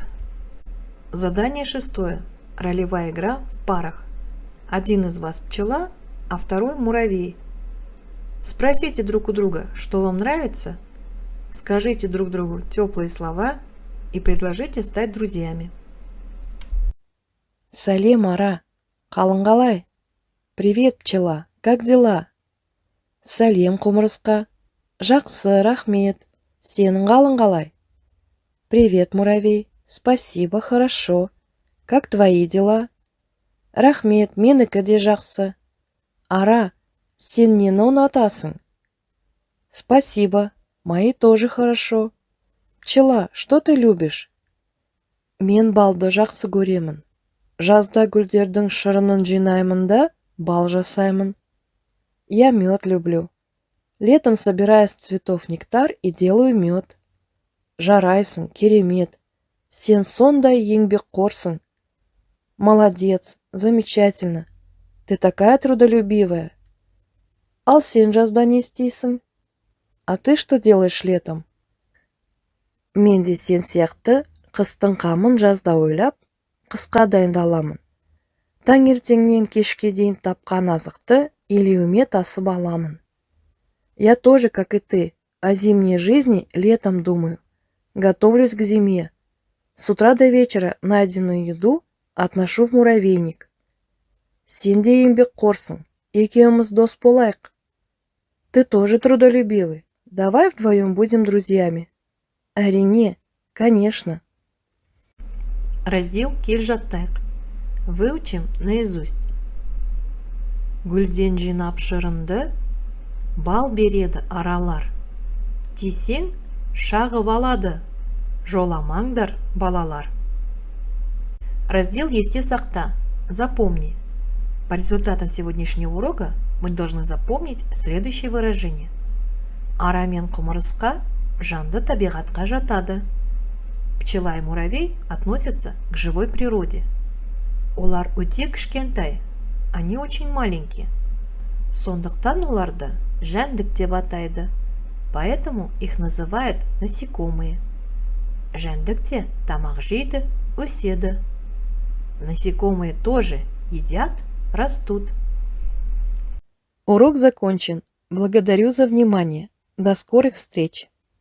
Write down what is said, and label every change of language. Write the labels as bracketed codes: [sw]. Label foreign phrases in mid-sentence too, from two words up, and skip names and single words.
[ru] Задание 6. Ролевая игра в парах. Один из вас пчела, а второй муравей. Спросите друг у друга, что вам нравится, скажите друг другу теплые слова и предложите стать друзьями. [kk] Сәлем, Ара. Қалың қалай? [ru] Привет, пчела. Как дела? [kk] Сәлем, құмырсқа. Жақсы, рахмет. Сенің қалың қалай? [ru] Привет, муравей. Спасибо, хорошо. Как твои дела? [kk] Рахмет, менікі де жақсы. Ара, сен нені ұнатасың? [ru] Спасибо, мои тоже хорошо. Пчела, что ты любишь? [kk] Мен балды жақсы көремін. Жазда гүлдердің шырынын жинаймын да, бал жасаймын. [ru] Я мед люблю. Летом собираю с цветов нектар и делаю мед. [kk] Жарайсың, керемет. Сен сондай еңбекқорсың. [ru] Молодец, замечательно. Ты такая трудолюбивая. [kk] Ал сен жазда не істейсің? [ru] А ты что делаешь летом? [kk] Мен де сен сияқты қыстың қамын жазда ойлап, қысқа дайындаламын. Таңертеңнен кешке дейін тапқан азықты илеуіме тасып аламын. [ru] Я тоже, как и ты, о зимней жизни летом думаю. Готовлюсь к зиме. С утра до вечера найденную еду отношу в муравейник. [kk] Сен де еңбекқорсың, екеуміз дос болайық. [ru] Ты тоже трудолюбивый. Давай вдвоем будем друзьями. [kk] Әрине, конечно. [ru] Раздел [kk] келе жаттайық. [ru] Выучим наизусть. [kk] Гүлден жинап шырынды, бал береді аралар. Тисең, шағып алады. Жоламаңдар, балалар. [ru] Раздел [kk] «Есте сақта». [ru] Запомни. По результатам сегодняшнего урока мы должны запомнить следующее выражение. [kk] Ара мен құмырсқа жанды табиғатқа жатады. [ru] Пчела и муравей относятся к живой природе. [kk] Олар өте кішкентай, [ru] они очень маленькие. [kk] Сондықтан оларды жәндік деп атайды, [ru] поэтому их называют насекомые. [kk] Жәндік те тамақ жейді, өседі. [ru] Насекомые тоже едят, растут. Урок закончен. Благодарю за внимание. До скорых встреч!